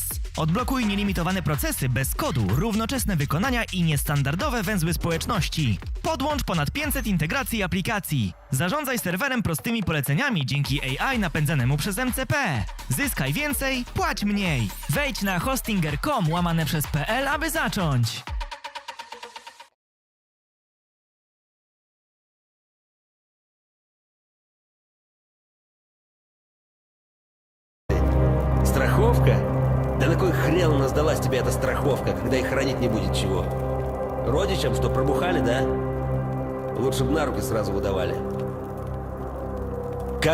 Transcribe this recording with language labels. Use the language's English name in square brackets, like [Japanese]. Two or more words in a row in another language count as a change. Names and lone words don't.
[Polish] Odblokuj nielimitowane procesy bez kodu, równoczesne wykonania i niestandardowe węzły społeczności. Podłącz ponad 500 integracji i aplikacji. Zarządzaj serwerem prostymi poleceniami dzięki AI napędzanemu przez MCP. Zyskaj więcej, płać mniej. Wejdź na hostinger.com/pl, aby zacząć. [Russian] Страховка? Да на кой хрен у нас далась тебе эта страховка, когда их хранить не будет чего? Родичам, что пробухали, да? Лучше бы на руки сразу выдавали.